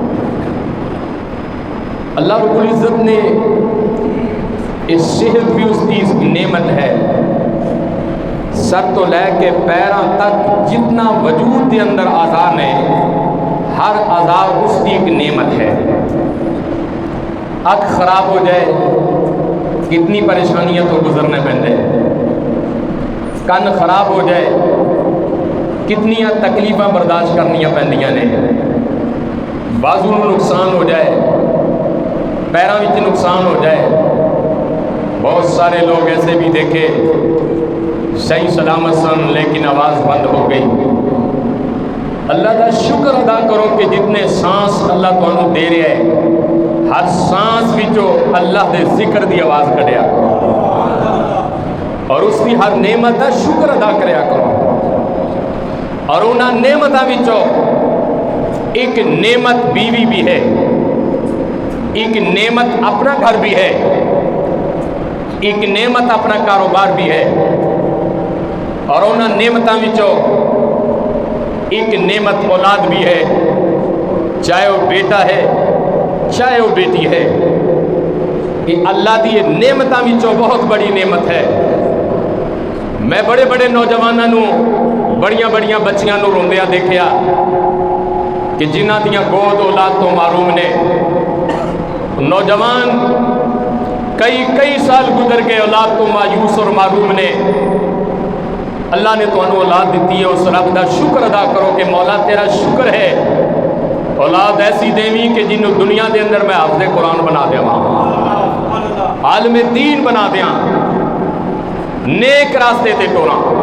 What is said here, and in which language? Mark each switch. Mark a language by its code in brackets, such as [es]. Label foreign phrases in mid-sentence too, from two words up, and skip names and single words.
[ur] اللہ رب العزت نے اس صحت بھی اس کی نعمت ہے، [pa] سر تو لے کے پیراں تک جتنا وجود کے اندر اعضاء نے، ہر اعضاء اس کی ایک نعمت ہے۔ اکھ خراب ہو جائے کتنی پریشانیاں تو گزرنے پہندے، کن خراب ہو جائے کتنی تکلیفاں برداشت کرنیاں پہندیاں نے، بازو نو نقصان ہو جائے، پیراں وچ نقصان ہو جائے۔ [ur] بہت سارے لوگ ایسے بھی دیکھے صحیح سلامت سن لیکن آواز بند ہو گئی، اللہ کا شکر ادا کرو کہ جتنے [pa] سانس اللہ تمہیں دے رہا ہے ہر سانس وچوں اللہ دے ذکر دی آواز کڈیا کرو [ur] اور اس کی ہر نعمت کا شکر ادا کریا کرو [pa] اور انہاں نعمتاں وچوں ایک نعمت بیوی بھی ہے، ایک نعمت اپنا گھر بھی ہے، ایک نعمت اپنا کاروبار بھی ہے اور انہاں نعمتاں وچوں ایک نعمت اولاد بھی ہے، چاہے وہ بیٹا ہے چاہے وہ بیٹی ہے۔ یہ اللہ دی نعمتاں وچوں بہت بڑی نعمت ہے۔ میں بڑے بڑے نوجوانوں نو بڑیاں بڑیاں بچیاں نو روندیا دیکھیا کہ جنہ دیاں گود اولاد تو معروم نے، نوجوان کئی سال گزر گئے اولاد تو مایوس اور معروم نے۔ اللہ نے تو انہوں اولاد دیتی ہے، اس رب دا شکر ادا کرو کہ مولا تیرا شکر ہے اولاد ایسی دیوی کہ جنہوں دنیا دے اندر میں حافظ قرآن بنا دیا عالم دین بنا دیا، نیک راستے تے ٹورا۔